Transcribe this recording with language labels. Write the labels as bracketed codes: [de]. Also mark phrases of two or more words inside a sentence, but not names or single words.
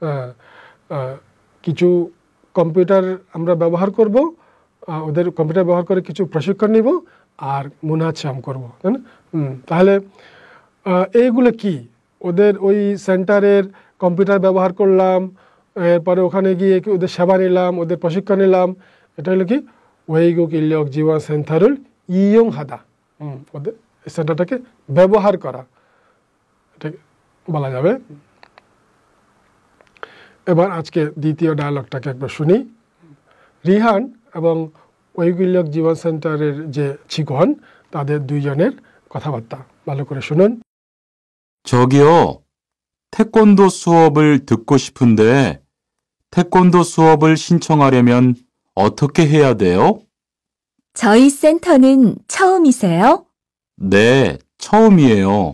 [bn] কিছু কম্পিউটার আমরা ব্যবহার করব, ওদের কম্পিউটার ব্যবহার করে কিছু প্রশিক্ষণ নিব, আর মুনাচেম করব, তাই না? তাহলে এইগুলো কি? ওদের ওই সেন্টারের কম্পিউটার ব্যবহার করলাম, এরপরে ওখানে গিয়ে ওদের সেবা নিলাম, ওদের প্রশিক্ষণ নিলাম। এটা হলো কি? [ko] 외국 인력 지원 센터를 이용하다। [bn] ওদের সেন্টারটাকে ব্যবহার করা, এটা বলা যাবে। এবার আজকে দ্বিতীয় ডায়ালগটাকে একবার শুনি। রিহান এবং [ko] 외국 인력 지원 센터রের [bn] যে 직원, তাদের দুইজনের কথাবার্তা ভালো করে শুনুন। [ko] 저기요, 태권도 수업을 듣고 싶은데 태권도 수업을 신청하려면 어떻게 해야 돼요? 저희 센터는 처음이세요? 네, 처음이에요.